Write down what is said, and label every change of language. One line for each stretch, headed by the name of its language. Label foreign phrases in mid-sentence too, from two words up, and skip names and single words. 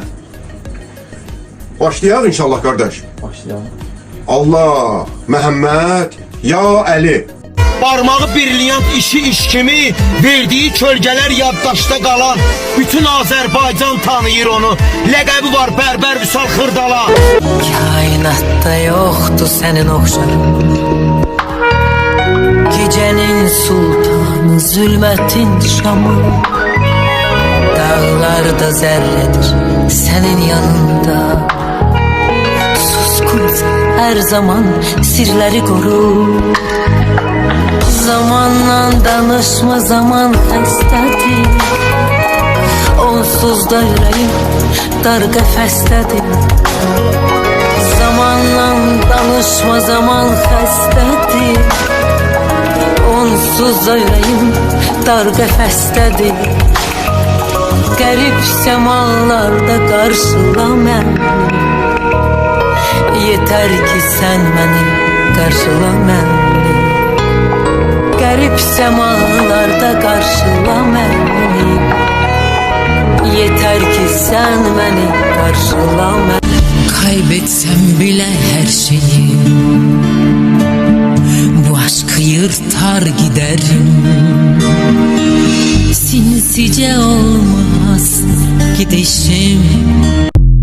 Azerbaijani: Başlayaq inşallah qardaş. Başlayalım. Allah, Məhəmməd, ya Əli. Barmağı brilliant iş kimi verdiği kölgeler yaddaşta kalan bütün Azerbaycan tanıyır onu. Ləqəbi var Bərbər Vüsal Xırdala.
Turkish: Kainatta yoktu senin oxşarın. Gecenin sultanı zulmetin şamı. Dağlarda zerredir senin yanında. Suskunsa her zaman sirleri koru.
Azerbaijani: Zamanla danışma, zaman xəstədir. Onsuz da ürəyim dar qəfəsdədir. Zamanla danışma, zaman xəstədir. Onsuz da ürəyim dar qəfəsdədir. Qərib səmalarda qarşıla məni. Yetər ki sən məni qarşıla məni. Qərib səmalarda qarşıla məni. Yetər ki sən məni qarşıla məni.
Turkish: Kaybetsem bile her şeyi, bu aşkı yırtar giderim. Sinsice olmaz gidişim.